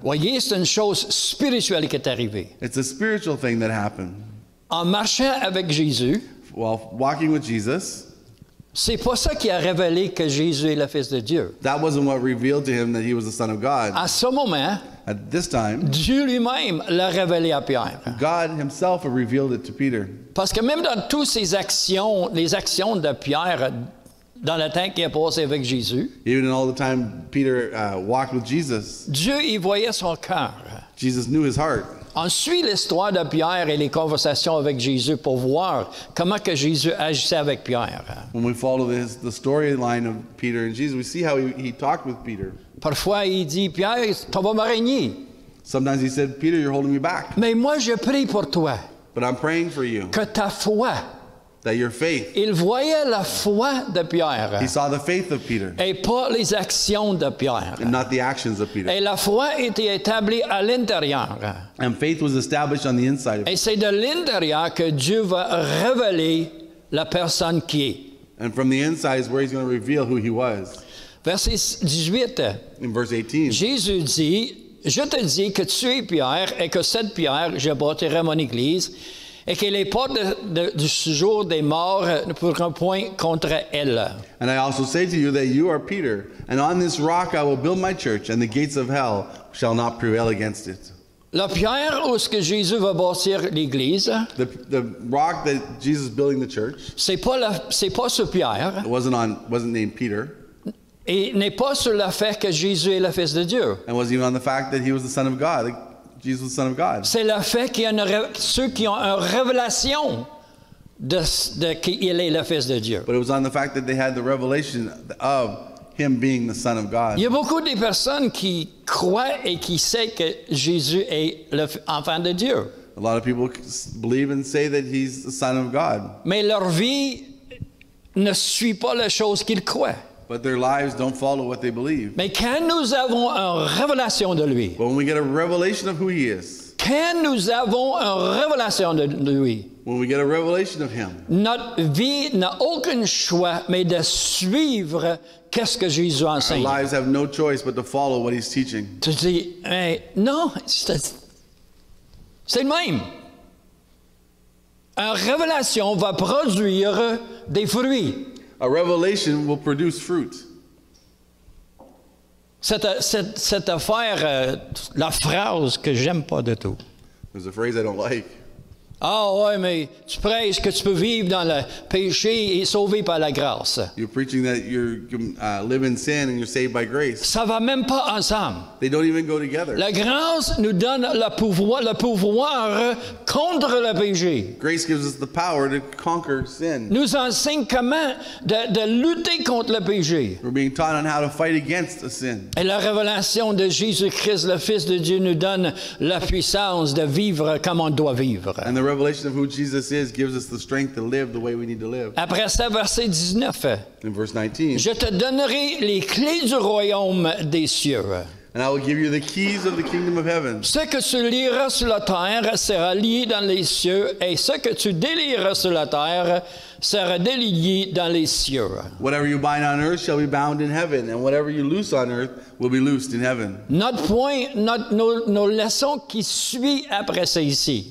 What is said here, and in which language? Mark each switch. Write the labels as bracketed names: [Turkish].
[French] Voyez, c'est une chose spirituelle qui est arrivée. [English] It's a spiritual thing that happened. [French] En marchant avec Jésus, [English] While walking with Jesus, [French] c'est pas ça qui a révélé que Jésus est le Fils de Dieu. [English] that wasn't what revealed to him that he was the Son of God. [French] À ce moment, [English] At this time, [French] Dieu lui-même l'a révélé à Pierre. [English] God himself had revealed it to Peter. [French] Parce que même dans toutes ces actions, les actions de Pierre dans le temps qu'il a passé avec Jésus, [English] Even in all the time Peter walked with Jesus, [French] Dieu y voyait son cœur. [English] Jesus knew his heart. [French] On suit l'histoire de Pierre et les conversations avec Jésus pour voir comment que Jésus agissait avec Pierre. [English] When we follow the storyline of Peter and Jesus, we see how he talked with Peter. [French] Parfois, il dit, Pierre, tu vas me régner. [English] Sometimes he said, Peter, you're holding me back. [French] Mais moi, je prie pour toi, [English] But I'm praying for you, [French] que ta foi. [English] that your faith. [French] Il voyait la foi de Pierre [English] He saw the faith of Peter [French] et pas les actions de Pierre. [English] and not the actions of Peter. [French] Et la foi était établie à l'intérieur. [English] And faith was established on the inside of [French] Et [English] him. [French] c'est de l'intérieur que Dieu va révéler la personne qui est. [English] And from the inside is where he's going to reveal who he was. [French] Verset 18, [English] In verse 18, [French] Jésus dit, je te dis que tu es Pierre et que cette pierre, je bâtirai mon église et que les portes du séjour des morts ne pourront point contre elle. [English] and I also say to you that you are Peter, and on this rock I will build my church, and the gates of hell shall not prevail against it. [French] La pierre où ce que Jésus va bâtir l'église, [English] The rock that Jesus is building the church, [French] c'est pas sur Pierre [English] it wasn't named Peter, [French] et n'est pas sur le fait que Jésus est le Fils de Dieu. [English] and wasn't even on the fact that he was the Son of God, like Jesus was the Son of God. [French] C'est le fait qu'il y a ceux qui ont une révélation de qu'il est le Fils de Dieu. [English] But it was on the fact that they had the revelation of him being the Son of God. [French] Il y a beaucoup de personnes qui croient et qui savent que Jésus est l'enfant de Dieu. [English] A lot of people believe and say that he's the Son of God, [French] Mais leur vie ne suit pas les choses qu'ils croient. [English] but their lives don't follow what they believe. [French] Mais quand nous avons une révélation de lui, [English] But when we get a revelation of who he is, [French] quand nous avons une révélation de lui, [English] when we get a revelation of him, [French] notre vie n'a aucun choix mais de suivre qu'est-ce que Jésus [English] our [French] enseigne. [English] lives have no choice but to follow what he's teaching. [French] Tu dis, hey, non, c'est le même. Une révélation va produire des fruits. [English] A revelation will produce fruit. [French] Cette affaire, la phrase que j'aime pas du tout. [English] There's a phrase I don't like. [French] Ah ouais, mais tu prêches que tu peux vivre dans le péché et sauvé par la grâce. [English] You're preaching that you live in sin and you're saved by grace. [French] Ça va même pas ensemble. [English] They don't even go together. [French] La grâce nous donne le pouvoir contre le péché. [English] Grace gives us the power to conquer sin. [French] Nous enseigne comment de lutter contre le péché. [English] We're being taught on how to fight against a sin. [French] Et la révélation de Jésus-Christ, le Fils de Dieu, nous donne la puissance de vivre comme on doit vivre. [English] And the revelation of who Jesus is gives us the strength to live the way we need to live. [French] Après ça, verset 19. [English] In verse 19, [French] Je te donnerai les clés du royaume des cieux. [English] and I will give you the keys of the kingdom of heaven. [French] Ce que tu lieras sur la terre sera lié dans les cieux, et ce que tu délieras sur la terre sera délié dans les cieux. [English] Whatever you bind on earth shall be bound in heaven, and whatever you loose on earth will be loosed in heaven. [French] Notre point, nos leçons qui suivent après ça ici,